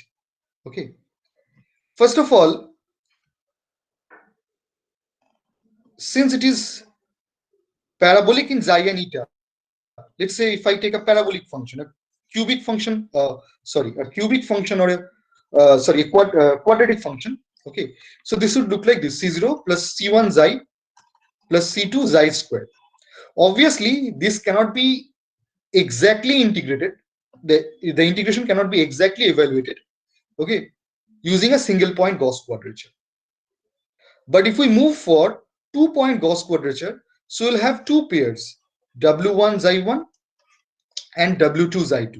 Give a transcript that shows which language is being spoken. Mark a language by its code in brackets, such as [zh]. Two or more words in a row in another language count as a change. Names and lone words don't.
[en] Okay, first of all, since it is parabolic in xi and eta, let's say if I take a parabolic function, a cubic function, a cubic function or a quadratic function. Okay, so this would look like this: C0 plus C1 xi plus C2 xi squared. Obviously, this cannot be exactly integrated. The integration cannot be exactly evaluated, okay, using a single point Gauss quadrature. But if we move for 2-point Gauss quadrature, so we'll have two pairs, W1 xi1 and W2 xi2.